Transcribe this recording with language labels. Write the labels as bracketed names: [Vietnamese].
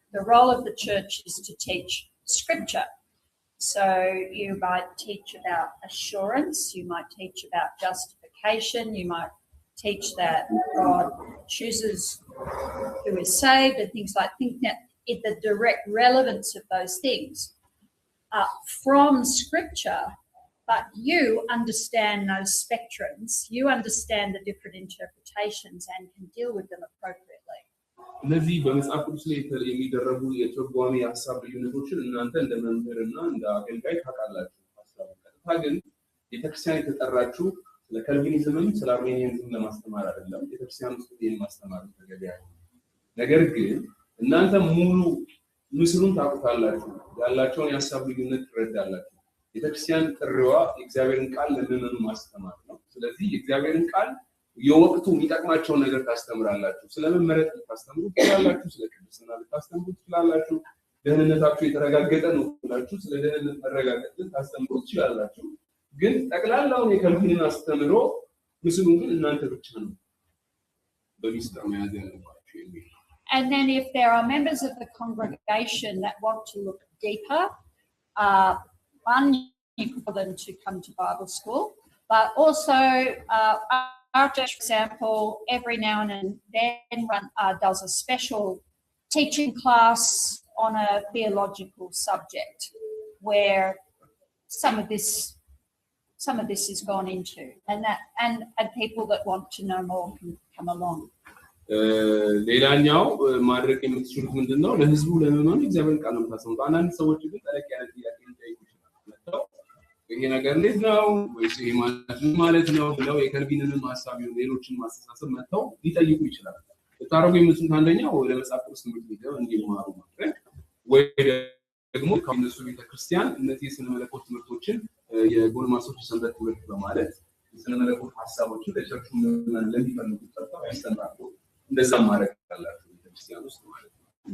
[English] The role of the church is to teach scripture. So you might teach about assurance, you might teach about justification, you might teach that God chooses who is saved and things like that. The direct relevance of those things from scripture. But you understand those spectrums, you understand the different interpretations and can deal with them appropriately. [Amharic] እነዚህ በመጽሐፍ ቅዱስ ላይ የሚደረጉ የትርጓሜ ሀሳብ ልዩነቶችን እናንተ እንደ መምህርና እንደ አገልጋይ ታውቃላችሁ። ሀሳቡ ቀጥታ ግን ቤተክርስቲያን የተጠራችሁ ስለ ካልቪኒዝምም ስለ አርሜኒያኒዝም ለማስተማር አይደለም። ቤተክርስቲያን ውስጥ ይሄን ማስተማር ተገቢ አይደለም። ነገር ግን እናንተ ሙሉ ምስሉን ታውቁታላችሁ፣ ያላቸውን የሀሳብ ልዩነት ትረዳላችሁ። ቤተክርስቲያን ጥሪዋ የእግዚአብሔርን ቃል ለምዕመኑ ማስተማር ነው። ስለዚህ የእግዚአብሔርን ቃል የወቅቱ የሚጠቅማቸውን ነገር ታስተምራላችሁ። ስለመመረጥ ልታስተምሩ ትችላላችሁ፣ ስለ ቅድስና ልታስተምሩ ትችላላችሁ። ደህንነታችሁ የተረጋገጠ ነው ብላችሁ ስለ ደህንነት መረጋገጥ ልታስተምሩ ትችላላችሁ። ግን ጠቅላላውን የካልቪንን አስተምሮ ምስሉን ግን እናንተ ብቻ ነው በሚስጥር መያዝ ያለባችሁ የሚል። [English] And then if there are members of the congregation that want to look deeper, one, you can for them to come to Bible school, but also our church, for example, every now and then does a special teaching class on a theological subject where some of this has gone into, and people that want to know more can come along. [Amharic] ሌላኛው ማድረግ የምትችሉት ምንድነው? ለህዝቡ ለምዕመኑ እግዚአብሔር ቃል ነው የምታሰሙት። አንዳንድ ሰዎች ግን ጠለቅ ያለ ጥያቄ ሊጠይቁ ይችላሉ። መጥተው ይሄ ነገር እንዴት ነው ወይስ ይሄ ማለት ነው ብለው የከልቪንንም ሐሳብ ይሁን ሌሎችን ማስተሳሰብ መጥተው ሊጠይቁ ይችላሉ። ልታረጉ የምትችሉት አንደኛው ወደ መጽሐፍ ቅዱስ ትምህርት ቤት እንዲማሩ ማድረግ ወይ ደግሞ ከእነሱ ቤተክርስቲያን እነዚህ የስነ መለኮት ትምህርቶችን የጎልማሶች ሰንበት ትምህርት በማለት የስነ መለኮት ሐሳቦችን ለቸርቹ ለሚፈልጉት ጠርተው ያስተምራሉ። እንደዛ ማድረግ አላቸው ቤተክርስቲያን ውስጥ ማለት ነው።